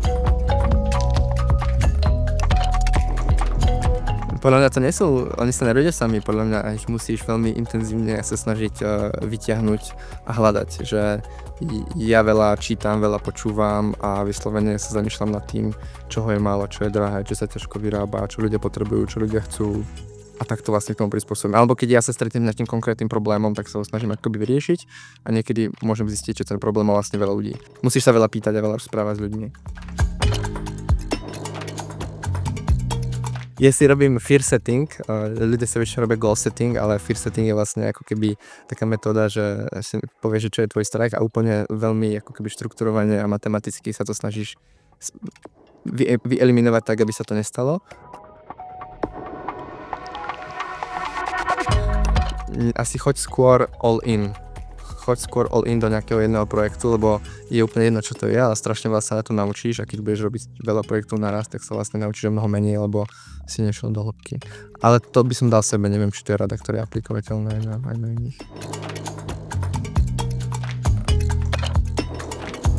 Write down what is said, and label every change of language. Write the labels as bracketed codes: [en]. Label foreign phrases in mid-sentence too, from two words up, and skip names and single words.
[sk] Podľa mňa to oni sa nerodia sami, podľa mňa ich musíš veľmi intenzívne sa snažiť vyťahnuť a hľadať, že ja veľa čítam, veľa počúvam a vyslovene sa zamýšľam nad tým, čoho je málo, čo je drahé, čo sa ťažko vyrába, čo ľudia potrebujú, čo ľudia chcú a tak to vlastne k tomu prispôsobím. Alebo keď ja sa stretnem s nejakým konkrétnym problémom, tak sa ho snažím akoby vyriešiť a niekedy môžem zistiť, že ten problém má vlastne veľa ľudí. Musíš sa veľa pýtať a veľa rozprávať s ľuďmi. Ja si robím [en] fear setting, [sk] ľudia sa väčšinou robia [en] goal setting, [sk] ale [en] fear setting [sk] je vlastne ako keby taká metóda, že si povieš, že čo je tvoj strach a úplne veľmi ako keby štrukturovane a matematicky sa to snažíš vyeliminovať tak, aby sa to nestalo. Asi choď skôr [en] all in [sk] do nejakého jedného projektu, lebo je úplne jedno, čo to je, ale strašne veľa sa na to naučíš a keď budeš robiť veľa projektov naraz, tak sa vlastne naučíš o mnoho menej, lebo si nešiel do hĺbky. Ale to by som dal sebe, neviem, či to je rada, ktorá je aplikovateľná aj na iných.